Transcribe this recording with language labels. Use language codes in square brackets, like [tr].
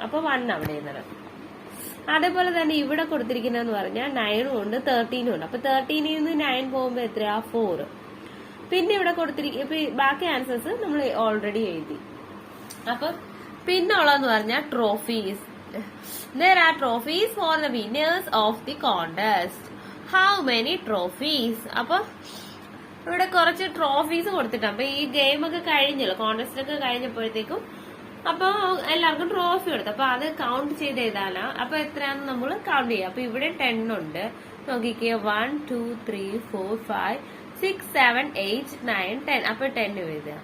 [ml] അപ്പൊ 1 അവിടെ എഴുതണം. അതേപോലെ തന്നെ ഇവിടെ കൊടുത്തിരിക്കുന്നതെന്ന് പറഞ്ഞാൽ 9ഉം ഉണ്ട് 13ഉം ഉണ്ട്. അപ്പൊ 13ന്ന് 9 പോകുമ്പോ എത്രയാ 4. പിന്നെ ഇവിടെ കൊടുത്തിരിക്കുന്ന ഇപ്പൊ ബാക്കി ആൻസേഴ്സ് നമ്മൾ ഓൾറെഡി എഴുതി. അപ്പൊ പിന്നെ ഉള്ളതെന്ന് പറഞ്ഞാൽ trophies. [en] There are trophies for the winners of the contest. How many trophies? [ml] അപ്പൊ ഇവിടെ കുറച്ച് ട്രോഫീസ് കൊടുത്തിട്ടുണ്ട്. അപ്പൊ ഈ ഗെയിം ഒക്കെ കഴിഞ്ഞല്ലോ, കോൺടെസ്റ്റ് ഒക്കെ കഴിഞ്ഞപ്പോഴത്തേക്കും അപ്പൊ എല്ലാവർക്കും ട്രോഫി കൊടുത്തു. അപ്പൊ അത് കൗണ്ട് ചെയ്ത് എഴുതാനാ. അപ്പൊ എത്രയാണെന്ന് നമ്മൾ കൗണ്ട് ചെയ്യാം. അപ്പൊ ഇവിടെ 10 ഉണ്ട്. നോക്കിക്കേ 1 2 3 4 5 6 7 8 9 10. അപ്പൊ 10 എഴുതുക.